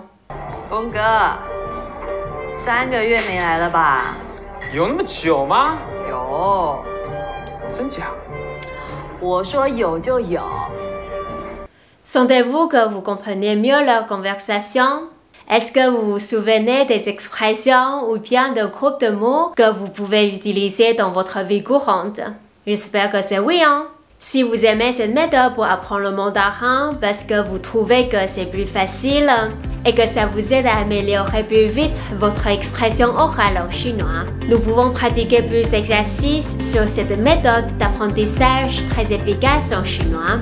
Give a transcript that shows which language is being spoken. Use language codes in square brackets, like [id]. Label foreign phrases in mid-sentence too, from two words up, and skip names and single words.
[zh] 峰哥，3个月没来了吧？有那么久吗？有。真假？我说有就有。 [fr] Sentez-vous que vous comprenez mieux leur conversation? Est-ce que vous vous souvenez des expressions ou bien de groupes de mots que vous pouvez utiliser dans votre vie courante? J'espère que c'est oui, hein? Si vous aimez cette méthode pour apprendre le mandarin parce que vous trouvez que c'est plus facile et que ça vous aide à améliorer plus vite votre expression orale en chinois, nous pouvons pratiquer plus d'exercices sur cette méthode d'apprentissage très efficace en chinois.